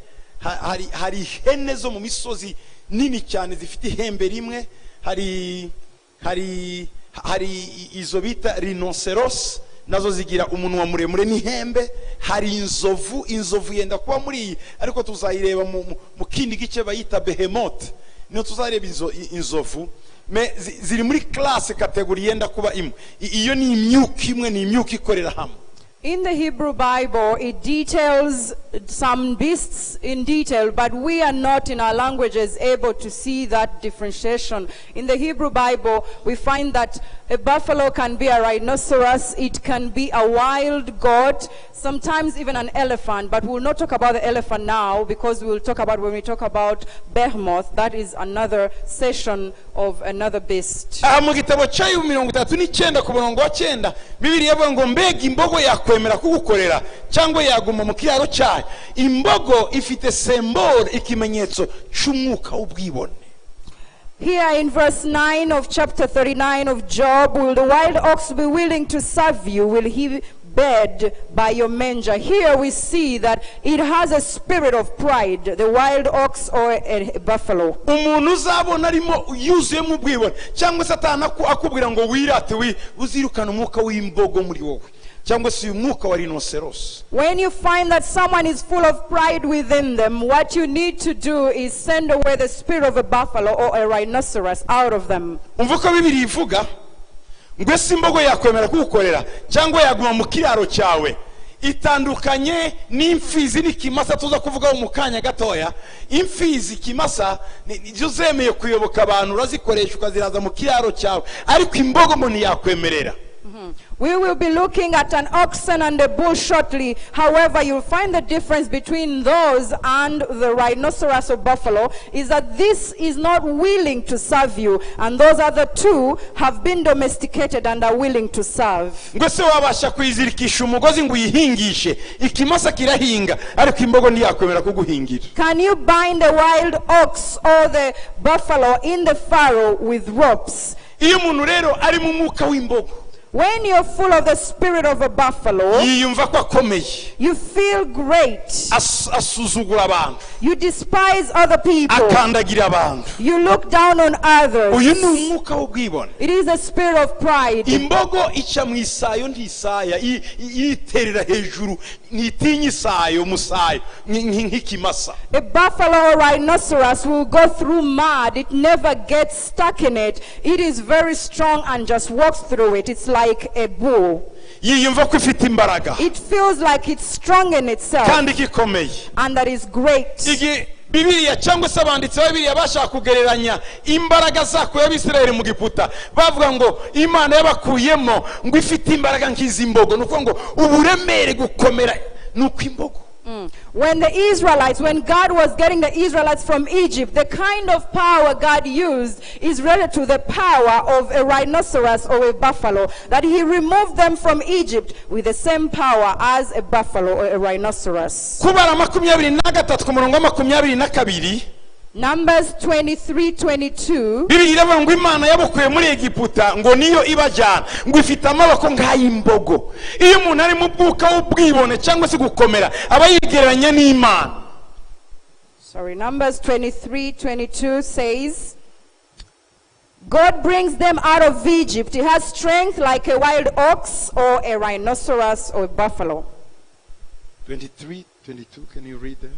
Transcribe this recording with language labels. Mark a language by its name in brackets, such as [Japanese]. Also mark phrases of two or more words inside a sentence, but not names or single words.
[Kinyarwanda] Hari ihene zo mu misozi nini cyane zifite ihembe rimwe, hari izo bita rhinoceros nazo zigira umunwa muremure n'ihembe. Hari inzovu yenda kuba muri iyi, ariko tuzayireba mu kindi gice bayita behemoth. Niyo tuzareba inzovu ziri muri [English] class category [Kinyarwanda] yenda kuba imwe. Iyo ni imyuka imwe, ni imyuka ikorera hamwe. [English] In the Hebrew Bible, it details some beasts in detail, but we are not in our languages able to see that differentiation. In the Hebrew Bible, we find that a buffalo can be a rhinoceros, it can be a wild goat, sometimes even an elephant, but we will not talk about the elephant now because we will talk about when we talk about behemoth. That is another session of another beast. [Kinyarwanda] Mu gitabo cya 39 ku murongo wa 9 Bibiliya ivuga ngo mbega imbogo yakwemera kugukorera cyangwa yaguma mu kiraro cyayo. Imbogo ifite symbol, ikimenyetso cy'umwuka w'ubwibone. [English] Here in verse 9 of chapter 39 of Job, will the wild ox be willing to serve you? Will he bed by your manger? Here we see that it has a spirit of pride, the wild ox or a buffalo. [Kinyarwanda] Umuntu uzabona arimo yuzuye mu bwibone cyangwa Satani akubwira ngo wirate uzirukana umwuka w'imbogo muri wowe cyangwa se umwuka wa rhinoceros. [English] When you find that someone is full of pride within them, what you need to do is send away the spirit of a buffalo or a rhinoceros out of them. [Kinyarwanda] Umvuka Bibiliya ivuga ngo ese imbogo yakwemera kugukorera cyangwa yaguma mu kiraro cyawe. Itandukanye n'imfizi n'ikimasa tuza kuvuga mu kanya gatoya. Imfizi kimasa nizo zemeye kuyoboka abantu, urazikoresha ukaziraza mu kiraro cyawe, ariko imbogo mo ntiyakwemerera. [English] We will be looking at an oxen and a bull shortly. However, you'll find the difference between those and the rhinoceros or buffalo is that this is not willing to serve you, and those other two have been domesticated and are willing to serve. [Kinyarwanda] Ngose wabasha kuyizirikisha umugozi ngo uyihingishe, ikimasa kirahinga ariko imbogo ntiyakwemera kuguhingira. [English] Can you bind the wild ox or the buffalo in the furrow with ropes? [Kinyarwanda] Iyo umuntu rero ari mu mwuka w'imbogo, [English] when you're full of the spirit of a buffalo, you feel great. You despise other people. You look down on others. It is a spirit of pride. A buffalo or rhinoceros will go through mud. It never gets stuck in it. It is very strong and just walks through it. It's like a bull. It feels like it's strong in itself, and that is great. [Kinyarwanda] Bibiliya cyangwa se abanditsi ba Bibiliya bashaka kugereranya imbaraga zako y'Abisirayeli mu Giputa, bavuga ngo Imana yabakuyemo ngo ifite imbaraga nk'izimbogo, nuko ngo uburemere gukomera nuko imbogo. [English] When God was getting the Israelites from Egypt, the kind of power God used is related to the power of a rhinoceros or a buffalo, that he removed them from Egypt with the same power as a buffalo or a rhinoceros. Numbers 23:22. [Kinyarwanda] Bibiliya iravuga ngo Imana yabakuye muri Egiputa ngo niyo ibajyana ngo ifite amaboko nk'ay'imbogo. Iyo umuntu ari mu bwuka w'ubwibone cyangwa se gukomera aba yigereranya n'Imana. [English] Numbers 23:22 says, God brings them out of Egypt. He has strength like a wild ox or a rhinoceros or a buffalo. 23:22. Can you read there?